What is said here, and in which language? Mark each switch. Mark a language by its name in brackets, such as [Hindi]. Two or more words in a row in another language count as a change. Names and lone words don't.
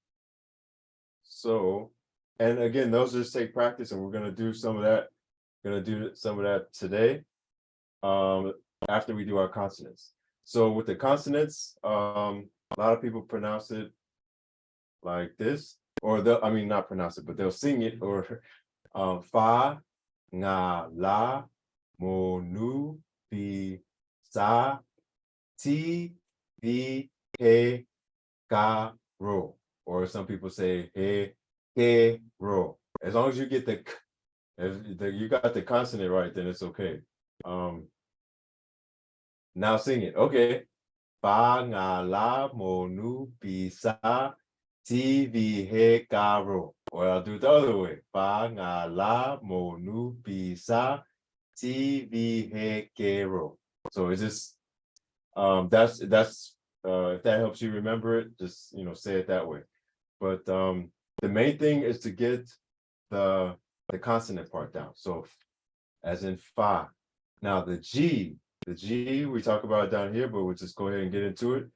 [English] So, and again, those just take practice, and we're gonna do some of that. Gonna do some of that today. After we do our consonants. So with the consonants, a lot of people pronounce it like this, or I mean not pronounce it, but they'll sing it, or fa, nga, la, mo, nu, bi, sa, ti, vi, he, ka, ro. Or some people say he, ro. As long as you get the k, if you got the consonant right, then it's okay. Now sing it. Okay. Fa, nga, la, mo, nu, bi, sa, ti, vi, he, ka, ro. Or I'll do it the other way. Fa, nga, la, mo, nu, bi, sa, ti, vi, he, ke, ro. So it's just that's if that helps you remember it, just say it that way. But the main thing is to get the consonant part down. So as in fa. Now the G we talk about it down here, but we'll just go ahead and get into it.